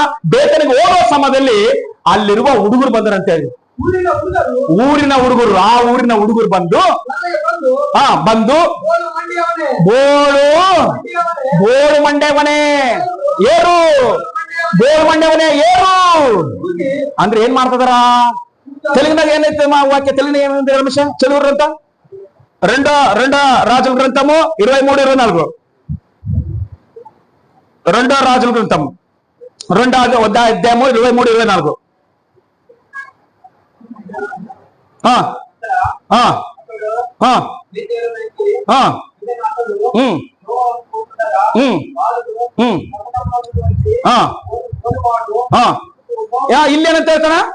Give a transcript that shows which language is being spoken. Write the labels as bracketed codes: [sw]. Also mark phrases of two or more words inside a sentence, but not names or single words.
[kn] ಬೇತನಿಗೆ ಹೋಗೋ ಸಮಯದಲ್ಲಿ ಅಲ್ಲಿರುವ ಹುಡುಗರು ಬಂದರಂತ ಹೇಳಿ, ಊರಿನ ಹುಡುಗರು ಬಂದು ಬೋಳು ಮಂಡ್ಯವನೇ ಏರು, ಬೋಳು ಮಂಡ್ಯವನೇ ಏರು ಅಂದ್ರೆ ಏನ್ ಮಾಡ್ತದಾರ? ತೆಲುಗಿನಾಗ ಏನೈತೆ ವಾಕ್ಯ? ತೆಲುಗಿನ ಏನಂತ ರಮೇಶ? ಚಲೂರು ಅಂತ [te] రెండో రాజుల గ్రంథము 23-24. రెండో రాజుల గ్రంథం 2వ అధ్యాయము 23-24. [kn] ಇಲ್ಲೇನಂತ ಹೇಳ್ತಾನ?